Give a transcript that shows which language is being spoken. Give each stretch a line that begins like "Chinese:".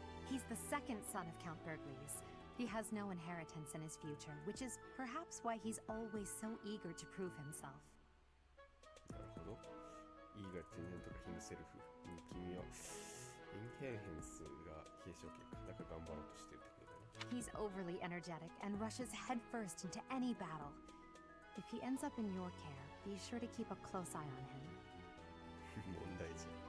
English: He's the second son of Count Burgleys. He has no inheritance in his future, which is perhaps why he's always so eager to prove himself.
Japanese: なるほど。イーガルってなんとかヒムセルフ。君はインヘルヘンスが継承権か。だから頑張ろうとしてるってことだね。
English: He's overly energetic and rushes headfirst into any battle. If he ends up in your care, be sure to keep a close eye on him.
Japanese: 問題児。